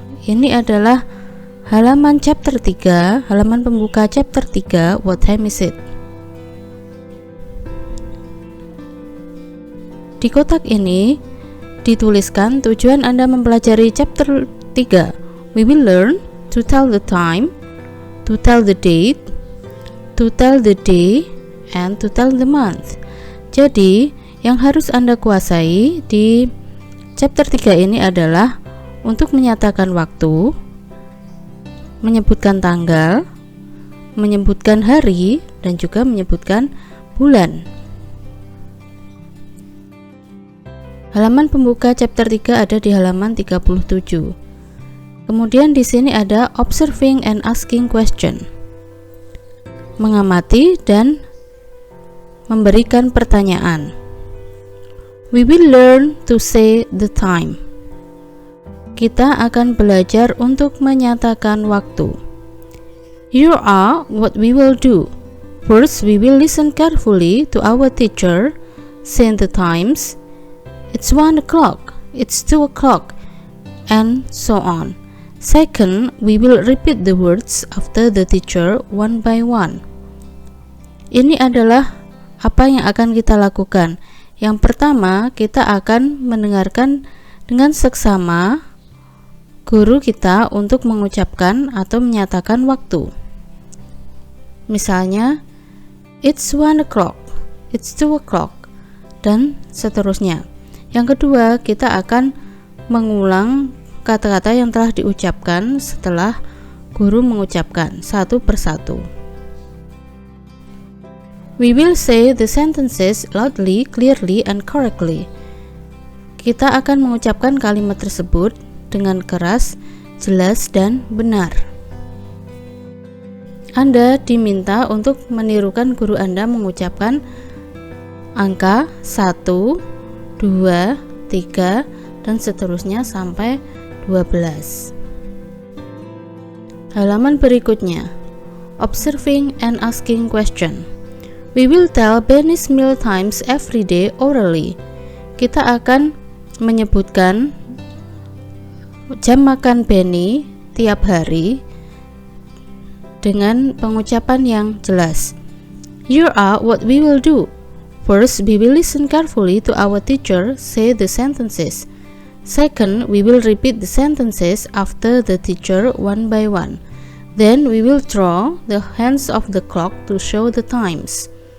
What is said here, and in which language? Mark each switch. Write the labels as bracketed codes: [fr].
[id] Ini adalah halaman chapter 3, halaman pembuka chapter 3, [en] What Time Is It? [id] Di kotak ini dituliskan tujuan Anda mempelajari chapter 3. [en] We will learn to tell the time, to tell the date, to tell the day, and to tell the month. [id] Jadi, yang harus Anda kuasai di chapter 3 ini adalah untuk menyatakan waktu, menyebutkan tanggal, menyebutkan hari, dan juga menyebutkan bulan. Halaman pembuka chapter 3 ada di halaman 37. Kemudian di sini ada [en] observing and asking question. [id] Mengamati dan memberikan pertanyaan. [en] We will learn to say the time. [id] Kita akan belajar untuk menyatakan waktu. [en] Here are what we will do. First, we will listen carefully to our teacher, say the times. It's 1 o'clock, it's 2 o'clock, and so on. Second, we will repeat the words after the teacher one by one. [id] Ini adalah apa yang akan kita lakukan. Yang pertama, kita akan mendengarkan dengan seksama guru kita untuk mengucapkan atau menyatakan waktu. Misalnya, [en] it's 1 o'clock, it's 2 o'clock, [id] dan seterusnya. Yang kedua, kita akan mengulang kata-kata yang telah diucapkan setelah guru mengucapkan satu persatu. [en] We will say the sentences loudly, clearly, and correctly. [id] Kita akan mengucapkan kalimat tersebut dengan keras, jelas, dan benar. Anda diminta untuk menirukan guru Anda mengucapkan angka 1, 2, 3, dan seterusnya sampai 12. Halaman berikutnya, [en] observing and asking question. We will tell Benny's meal times every day orally. [id] Kita akan menyebutkan jam makan Benny tiap hari dengan pengucapan yang jelas. [en] Here are what we will do. First, we will listen carefully to our teacher say the sentences. Second, we will repeat the sentences after the teacher one by one. Then, we will draw the hands of the clock to show the times.